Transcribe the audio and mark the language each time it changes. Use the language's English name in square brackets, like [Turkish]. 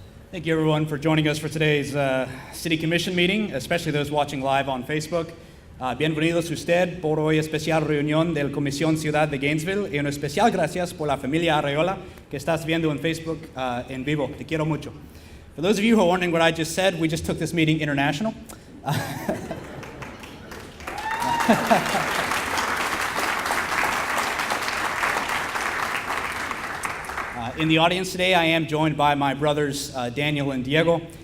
[English] Thank you, everyone, for joining us for today's City Commission meeting, especially those watching live on Facebook. [Spanish] Bienvenidos usted por hoy especial reunión del Comisión Ciudad de Gainesville y un especial gracias por la familia Arreola que estás viendo en Facebook en vivo. Te quiero mucho. [English] For those of you who are wondering what I just said, we just took this meeting international. In the audience today, I am joined by my brothers, Daniel and Diego.